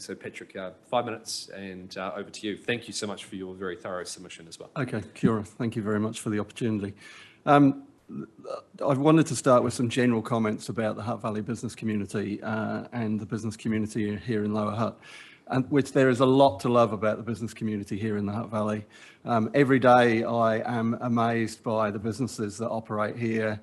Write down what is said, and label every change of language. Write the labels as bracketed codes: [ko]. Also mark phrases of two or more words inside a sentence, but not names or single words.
[en] So Patrick, 5 minutes and over to you. Thank you so much for your very thorough submission as well. [mi] Okay, kia ora. [en] Thank you very much for the opportunity. I wanted to start with some general comments about the Hutt Valley business community and the business community here in Lower Hutt, and which there is a lot to love about the business community here in the Hutt Valley. Every day I am amazed by the businesses that operate here.